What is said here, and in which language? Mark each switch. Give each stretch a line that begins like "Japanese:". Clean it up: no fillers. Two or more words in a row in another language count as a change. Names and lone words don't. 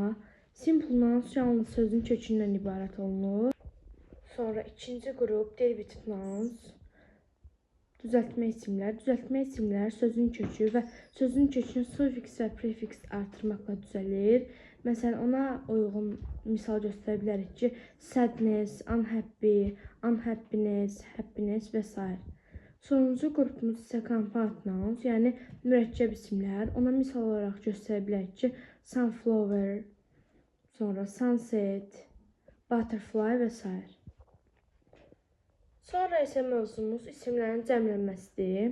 English: Simple nouns
Azerbaijani: yalnız sözün kökündən ibarət olunur. Sonra ikinci qrup
English: derivative nouns,
Azerbaijani: düzəltmə isimlər. Düzəltmə isimlər sözün kökü və sözün kökünü sufiks və prefiks artırmaqla düzəlir. Məsələn, ona uyğun misal göstərə bilərik ki,
English: sadness, unhappy, unhappiness, happiness və s.
Azerbaijani: Sonuncu qrupumuz isə
English: compound nouns,
Azerbaijani: yəni mürəkkəb isimlər. Ona misal olaraq göstərə bilərik ki, sunflower, sonra
English: sunset, butterfly
Azerbaijani: və s. Sonra isə mövzumuz isimlərin cəmlənməsidir.